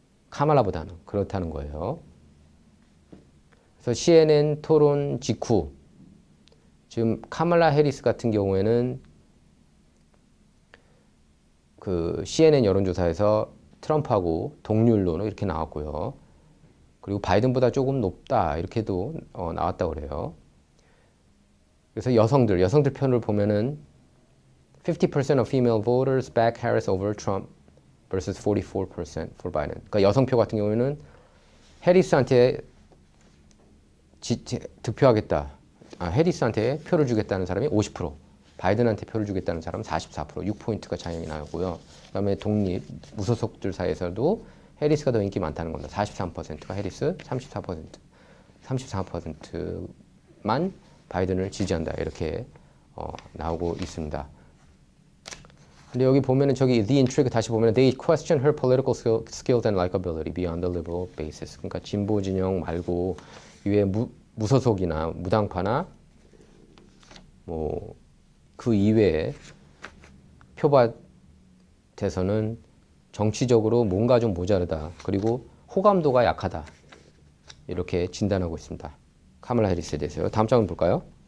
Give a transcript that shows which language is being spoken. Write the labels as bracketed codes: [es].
[ko] 카말라보다는 그렇다는 거예요. 그래서 CNN 토론 직후 지금 카말라 해리스 같은 경우에는 그 CNN 여론조사에서 트럼프하고 동률로 이렇게 나왔고요. 그리고 바이든보다 조금 높다 이렇게도 나왔다고 그래요. 그래서 여성들 편을 보면은 [en] 50% of female voters back Harris over Trump versus 44% for Biden. [ko] 그러니까 여성표 같은 경우에는 해리스한테 득표하겠다. 해리스한테 표를 주겠다는 사람이 50%, 바이든한테 표를 주겠다는 사람은 44%, 6포인트가 차이가 나고요. 그다음에 무소속들 사이에서도 해리스가 더 인기 많다는 겁니다. 43%가 해리스, 34%만 바이든을 지지한다. 이렇게 나오고 있습니다. 근데 여기 보면은 저기 [en] The Intrigue [ko] 다시 보면은 [en] They question her political skills and likability beyond the liberal basis. [ko] 그러니까 진보 진영 말고 이외에 무소속이나 무당파나 뭐 그 이외에 표밭에서는 정치적으로 뭔가 좀 모자르다. 그리고 호감도가 약하다. 이렇게 진단하고 있습니다. 카멀라 해리스에 대해서요. 다음 장면 볼까요?